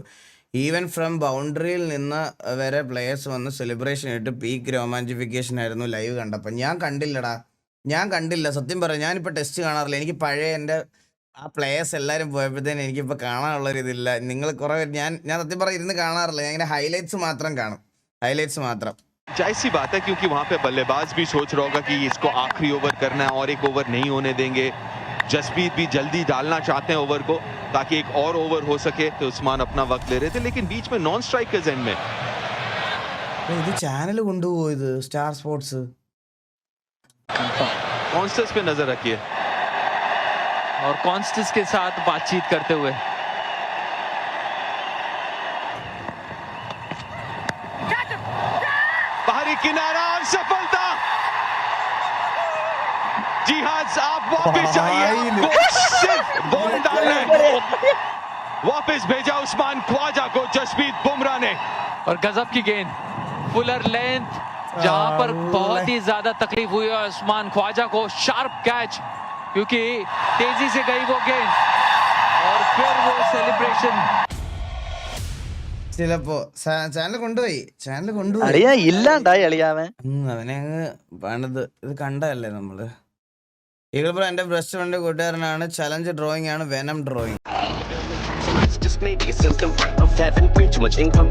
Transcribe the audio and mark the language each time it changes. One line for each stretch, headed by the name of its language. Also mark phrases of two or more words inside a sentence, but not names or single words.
English: even from
Malayalam: ബൗണ്ടറിയിൽ നിന്ന് വരെ പ്ലേയേഴ്സ് വന്ന് സെലിബ്രേഷൻ ഇട്ട്. പീക്ക് രോമാഞ്ചിഫിക്കേഷൻ ആയിരുന്നു ലൈവ് കണ്ടപ്പോൾ. ഞാൻ കണ്ടില്ലടാ, ഞാൻ കണ്ടില്ല സത്യം പറയാം. ഞാനിപ്പോൾ ടെസ്റ്റ് കാണാറില്ല. എനിക്ക് പഴയ എൻ്റെ ആ പ്ലേയേഴ്സ് എല്ലാവരും പോയപ്പോഴത്തേനും എനിക്കിപ്പോൾ കാണാനുള്ളൊരിതില്ല. നിങ്ങൾ കുറേ ഞാൻ സത്യം പറയാം ഇരുന്ന് കാണാറില്ല. ഞാൻ ഇങ്ങനെ ഹൈലൈറ്റ്സ് മാത്രം കാണും, ഹൈലൈറ്റ്സ് മാത്രം.
Hindi: जाहिर सी बात है क्योंकि वहां पे बल्लेबाज भी सोच रहा होगा कि इसको आखिरी ओवर करना है और एक ओवर नहीं होने देंगे. जसप्रीत भी जल्दी डालना चाहते हैं ओवर को ताकि एक और ओवर हो सके. तो उस्मान अपना वक्त ले रहे थे लेकिन बीच में
English: non strikers end
Hindi: में
Malayalam: ഇത് ചാനൽ കൊണ്ടുപോയത് സ്റ്റാർ സ്പോർട്സ്.
Hindi: कॉन्स्टेंस पे नजर रखिए और कॉन्स्टेंस के साथ बातचीत करते हुए बाहरी किनारा और सफलता. जी हाँ, आप वापस आइए. सिर्फ बॉल डालना है. वापस भेजा उस्मान ख्वाजा को जसप्रीत बुमराह ने. और गजब की गेंद,
English: fuller length,
Hindi: जहां पर बहुत ही ज्यादा तकलीफ हुई है उस्मान ख्वाजा को.
English: sharp catch
Hindi: क्योंकि तेजी से गई वो गेंद और फिर वो सेलिब्रेशन.
Malayalam: ചിലപ്പോ ചാനൽ കൊണ്ടുപോയി അളിയാ ഇല്ലാണ്ടായി അളിയാവൻ. അവനെ അങ്ങ് പണിത്. ഇത് കണ്ടല്ലേ നമ്മള്. ഈഗിൾ ബ്രോ എന്റെ
English: best friend
Malayalam: കൂട്ടുകാരനാണ്.
English: challenge drawing
Malayalam: ആണ് വെനം ഡ്രോയിങ്.
English: Just maybe a symptom of having way too much income.